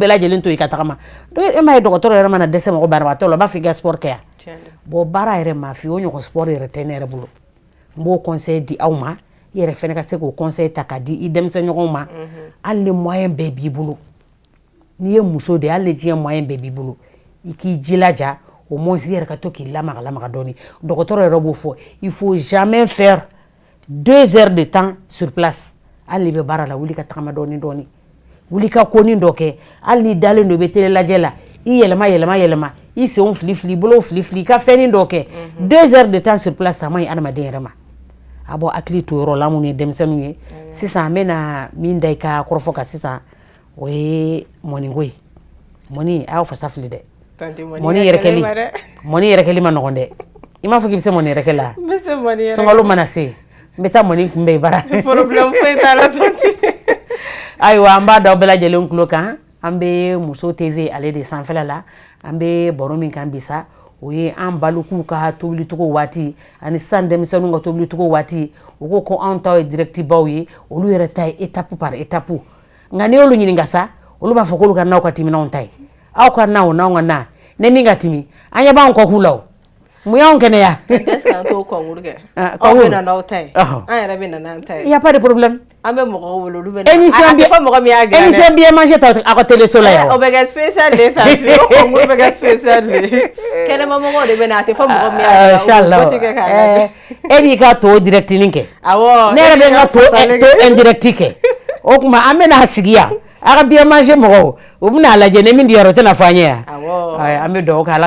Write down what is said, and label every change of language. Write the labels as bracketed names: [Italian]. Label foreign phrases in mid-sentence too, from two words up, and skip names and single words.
[Bambara] bɛɛ lajɛlen to yen i ka tagama donc e m'a ye dɔgɔtɔrɔ yɛrɛ mana dɛsɛ mɔgɔ banabaatɔ la o b'a fɔ i ka sport kɛ yan bon baara yɛrɛ ma fi o ɲɔgɔn sport yɛrɛ tɛ ne yɛrɛ bolo n b'o conseil di aw ma i yɛrɛ fɛnɛ ka se k'o conseil ta k'a di i denmisɛnɲɔgɔnw ma hali ni moyen bɛɛ b'i bolo n'i ye muso de hali ni diɲɛ moyen bɛɛ b'i bolo i k'i jilaja [French] au moins [Bambara] i yɛrɛ ka to k'i lamaga lamaga dɔɔni dɔgɔtɔrɔ yɛrɛ b'o fɔ [French] il faut jamais faire 2 heures de temps sur place [Bambara] hali n'i bɛ baara la wuli ka tagama dɔɔni dɔɔni wuli ka koni dɔ kɛ hali n'i dalen don i bɛ télé lajɛ la i yɛlɛma i senw fili fili i bolow fili fili i ka fɛnnin dɔ kɛ [French] 2 heures de temps sur place [Bambara] a man ɲi adamaden yɛrɛ ma a bɔ hakili to yɔrɔ la minnu ye denmisɛnninw ye sisan an bɛna min da i ka kɔrɔfɔ kan sisan o ye mɔniko ye mɔni a y'aw fasa fili dɛ mɔni yɛrɛ kɛli ma nɔgɔn dɛ i m'a fɔ k'i bɛ se mɔni yɛrɛ kɛ la sunkalo mana se n bɛ taa mɔni kunbɛn i bara problème foyi t'a la ayiwa an b'a da aw bɛɛ lajɛlen tulo kan an bɛ muso tv ale de sanfɛla la an bɛ baro min kan bisa o ye an balimaw ka tobilicogo waati ani sisan denmisɛnninw ka tobilicogo waati u ko ko anw ta ye direct baw ye olu yɛrɛ ta ye [French] étape par étape [Bambara] nka n'i y'olu ɲininka sa olu b'a fɔ k'olu ka n'aw ka timi n'anw ta ye aw ka n'aw n'anw ka na ne min ka timi an ɲɛ b'anw kɔ k'u la o mun y'anw kɛnɛya [French] est-ce que [Bambara] an t'o concours kɛ aw bɛ na n'aw ta ye an yɛrɛ bɛ na n'an ta ye [French] y a pas de problème [Bambara] an bɛ mɔgɔw wolo olu bɛ na a tɛ fɔ mɔgɔ min y'a gɛrɛ [French] émission bien mangé [Bambara] ta aw ka téléso la yan o bɛ kɛ [French] spécial de [Bambara] tanti o concours bɛ kɛ [French] spécial de [Bambara] kɛnɛma mɔgɔw de bɛ na a tɛ fɔ mɔgɔ min y'a gɛrɛ o kɛ k'a lajɛ e b'i ka to directinin kɛ awɔ ne yɛrɛ bɛ n ka to indirect kɛ o tuma an bɛna sigi yan a ka [French] bien manger [Bambara] mɔgɔw u bɛna lajɛ ni min diyara o tɛna fɔ an ye yan an bɛ dugawu kɛ ala